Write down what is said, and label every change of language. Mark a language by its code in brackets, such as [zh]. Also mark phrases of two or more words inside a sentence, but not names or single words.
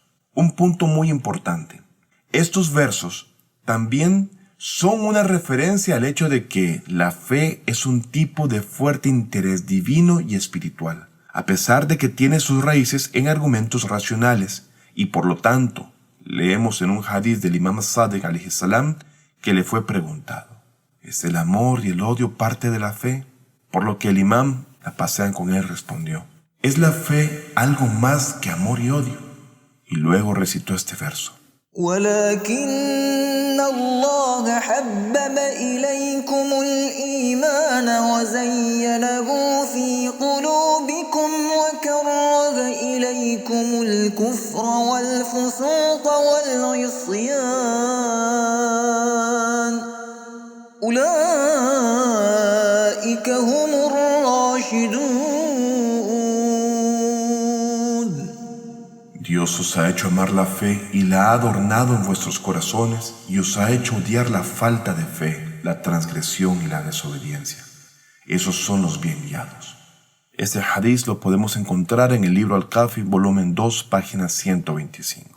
[es] Un punto muy importante. Estos versos también son una referencia al hecho de que la fe es un tipo de fuerte interés divino y espiritual, a pesar de que tiene sus raíces en argumentos racionales, y por lo tanto, leemos en un hadith del Imam Sadiq [ar] عليه السلام [es] que le fue preguntado: ¿es el amor y el odio parte de la fe? Por lo que el imam, la paz sea con él, respondió: ¿es la fe algo más que amor y odio? Y luego recitó este verso: [ar] ولكن الله حبب إليكم الإيمان وزينه في قلوبكم وكره إليكم الكفر والفسوق والعصيان أولئك هم الراشدون. [es] Dios os ha hecho amar la fe y la ha adornado en vuestros corazones, y os ha hecho odiar la falta de fe, la transgresión y la desobediencia. Esos son los bien guiados. Este hadith lo podemos encontrar en el libro Al-Kafi, volumen 2, página 125.